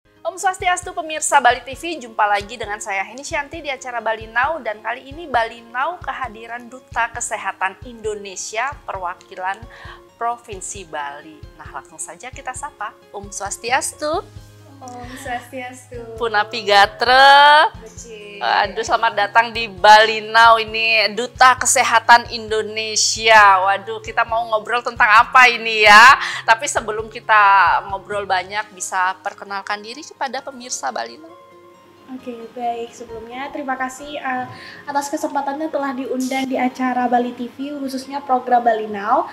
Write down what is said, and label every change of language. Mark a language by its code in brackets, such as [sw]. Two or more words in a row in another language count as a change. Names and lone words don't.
[ban] Om Swastiastu [id] pemirsa Bali TV, jumpa lagi dengan saya Heni Shanti di acara Bali Now, dan kali ini Bali Now kehadiran Duta Kesehatan Indonesia perwakilan Provinsi Bali. Nah, langsung saja kita sapa. [ban] Om Swastiastu. Om Swastiastu. Punapi Gatre. [id] Aduh, selamat datang di Bali Now, ini Duta Kesehatan Indonesia. Waduh, kita mau ngobrol tentang apa ini ya? Tapi sebelum kita ngobrol banyak, bisa perkenalkan diri kepada pemirsa Bali Now. Oke, baik. Sebelumnya terima kasih atas kesempatannya telah diundang di acara Bali TV, khususnya program Bali Now.